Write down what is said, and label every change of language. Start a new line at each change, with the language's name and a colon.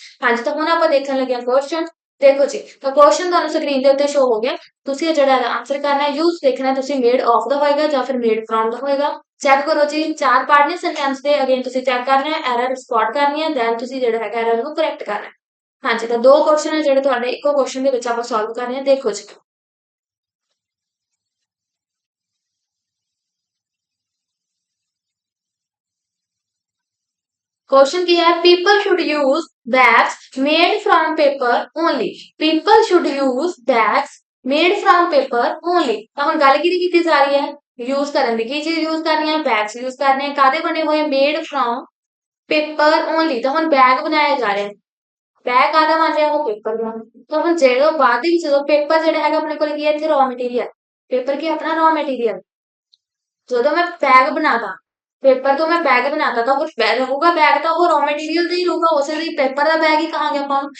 Punjabi: ਹਾਂਜੀ, ਤਾਂ ਹੁਣ ਆਪਾਂ ਦੇਖਣ ਲੱਗੇ ਹਾਂ ਕੁਐਸਚਨ। ਦੇਖੋ ਜੀ, ਤਾਂ ਕੁਐਸਚਨ ਤੁਹਾਨੂੰ ਸਕਰੀਨ ਦੇ ਉੱਤੇ ਸ਼ੋ ਹੋ ਗਿਆ। ਤੁਸੀਂ ਜਿਹੜਾ ਇਹਦਾ ਆਨਸਰ ਕਰਨਾ ਹੈ, ਯੂਜ਼ ਦੇਖਣਾ ਤੁਸੀਂ ਮੇਡ ਆਫ ਦਾ ਹੋਏਗਾ ਜਾਂ ਫਿਰ ਮੇਡ ਫਰੋਮ ਦਾ ਹੋਏਗਾ। ਚੈੱਕ ਕਰੋ ਜੀ, 4 ਪਾਰਟ ਨੇ ਸੈਂਟੈਂਸ ਦੇ, ਅਗੇਨ ਤੁਸੀਂ ਚੈੱਕ ਕਰਨਾ ਹੈ, ਐਰਰ ਸਪੌਟ ਕਰਨੀ ਹੈ, ਦੈਨ ਤੁਸੀਂ ਜਿਹੜਾ ਹੈਗਾ ਐਰਰ ਨੂੰ ਕਰੈਕਟ ਕਰਨਾ ਹੈ। ਹਾਂਜੀ, ਤਾਂ 2 ਕੁਐਸਚਨ ਹੈ ਜਿਹੜੇ ਤੁਹਾਡੇ ਇੱਕੋ ਕੁਐਸਚਨ ਦੇ ਵਿੱਚ ਆਪਾਂ ਸੋਲਵ ਕਰਨੇ ਆ। ਦੇਖੋ ਜੀ, क्वेश्चन ਕੀ ਹੈ,
English: people should use bags made from paper only। people should use bags made from paper only।
Punjabi: ਤਾਂ ਹੁਣ ਗੱਲ ਕਿਹਦੀ ਕੀਤੀ ਜਾ ਰਹੀ ਹੈ, ਯੂਜ਼ ਕਰਨ ਦੀ। ਕੀ ਚੀਜ਼ ਯੂਜ਼ ਕਰਨੀ ਹੈ, ਬੈਗਸ ਯੂਜ਼ ਕਰਨੇ ਆ। ਕਾਦੇ ਬਣੇ ਹੋਏ, ਮੇਡ ਫਰੋਮ ਪੇਪਰ ਓਨਲੀ। ਤਾਂ ਹੁਣ ਬੈਗ ਬਣਾਇਆ ਜਾ ਰਿਹਾ, ਬੈਗ ਕਾਹਦਾ ਬਣ ਰਿਹਾ, ਉਹ ਪੇਪਰ ਦਾ। ਤਾਂ ਹੁਣ ਜਦੋਂ ਬਾਅਦ ਦੇ ਵਿੱਚ ਜਦੋਂ ਪੇਪਰ ਜਿਹੜਾ ਹੈਗਾ ਆਪਣੇ ਕੋਲ ਕੀ ਹੈ, ਇੱਥੇ ਰॉ ਮਟੀਰੀਅਲ। ਪੇਪਰ ਕੀ ਆਪਣਾ ਰॉ ਮਟੀਰੀਅਲ। ਜਦੋਂ ਮੈਂ ਬੈਗ ਬਣਾਦਾ, ਪੇਪਰ ਤੋਂ ਮੈਂ ਬੈਗ ਬਣਾਤਾ ਤਾਂ ਉਹ ਰਹੂਗਾ ਬੈਗ, ਤਾਂ ਉਹ ਰॉ ਮਟੀਰੀਅਲ ਦਾ ਹੀ ਰਹੂਗਾ, ਉਸੇ ਲਈ ਪੇਪਰ ਦਾ ਬੈਗ ਹੀ ਕਹਾਂਗੇ ਆਪਾਂ।